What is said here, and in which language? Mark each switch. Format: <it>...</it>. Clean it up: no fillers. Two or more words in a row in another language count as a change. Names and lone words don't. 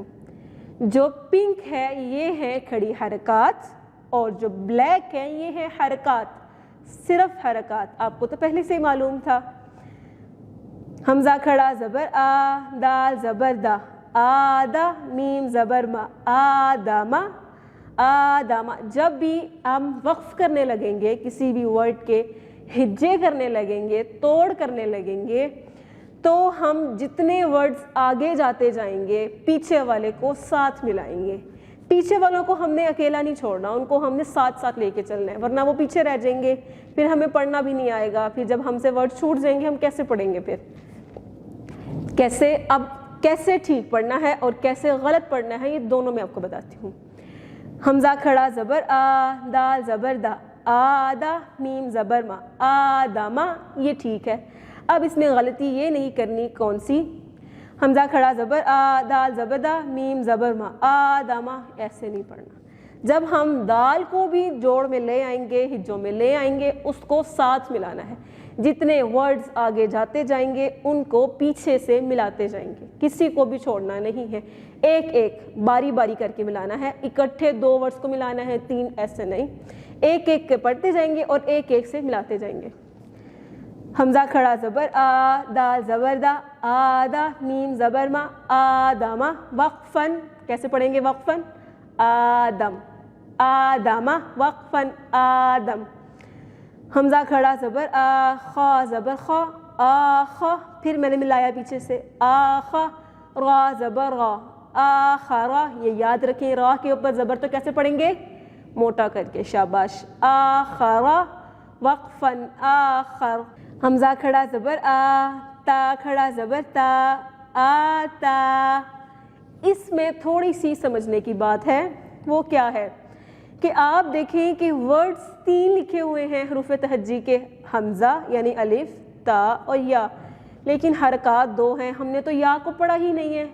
<ur>جو پنک ہے یہ ہے کھڑی حرکات اور جو بلیک ہے یہ ہے حرکات، صرف حرکات. آپ کو تو پہلے سے ہی معلوم تھا. حمزہ کھڑا زبر آ، دال زبر دا، آدہ. میم زبر ما، آدما. آدما. جب بھی ہم وقف کرنے لگیں گے، کسی بھی ورڈ کے ہجے کرنے لگیں گے، توڑ کرنے لگیں گے، تو ہم جتنے ورڈز آگے جاتے جائیں گے پیچھے والے کو ساتھ ملائیں گے. پیچھے والوں کو ہم نے اکیلا نہیں چھوڑنا، ان کو ہم نے ساتھ ساتھ لے کے چلنا ہے، ورنہ وہ پیچھے رہ جائیں گے، پھر ہمیں پڑھنا بھی نہیں آئے گا. پھر جب ہم سے ورڈ چھوٹ جائیں گے ہم کیسے پڑھیں گے؟ پھر کیسے؟ اب کیسے ٹھیک پڑھنا ہے اور کیسے غلط پڑھنا ہے یہ دونوں میں آپ کو بتاتی ہوں. حمزہ کھڑا زبر آ، دال زبر دا، آدہ. میم زبر ما، آدما. یہ ٹھیک ہے. اب اس میں غلطی یہ نہیں کرنی. کون سی؟ حمزہ کھڑا زبر آ، دال زبر دا، میم زبر ما، آدما. ایسے نہیں پڑھنا. جب ہم دال کو بھی جوڑ میں لے آئیں گے، ہجوں میں لے آئیں گے، اس کو ساتھ ملانا ہے. جتنے ورڈز آگے جاتے جائیں گے ان کو پیچھے سے ملاتے جائیں گے، کسی کو بھی چھوڑنا نہیں ہے. ایک ایک باری باری کر کے ملانا ہے. اکٹھے دو ورڈز کو ملانا ہے، تین ایسے نہیں. ایک ایک کے پڑھتے جائیں گے اور ایک ایک سے ملاتے جائیں گے. حمزہ کھڑا زبر آ، دال زبر دا، آدہ. میم زبر ما، آدما. وقفن. کیسے پڑھیں گے؟ وقفن آدم، آدما. وقفن آدم. حمزہ کھڑا زبر آ، خا زبر خا، آخا. پھر میں نے ملایا پیچھے سے، آخا. را زبر را، آخرا. یہ یاد رکھیں را کے اوپر زبر تو کیسے پڑھیں گے؟ موٹا کر کے. شاباش. آخرا. وقفن آخر. حمزہ کھڑا زبر آ، تا کھڑا زبر تا، آتا۔ اس میں تھوڑی سی سمجھنے کی بات ہے، وہ کیا ہے کہ آپ دیکھیں کہ ورڈز 3 لکھے ہوئے ہیں حروف تہجی کے، حمزہ یعنی الف، تا اور یا، لیکن حرکات 2 ہیں، ہم نے تو یا کو پڑھا ہی نہیں ہے۔</ur>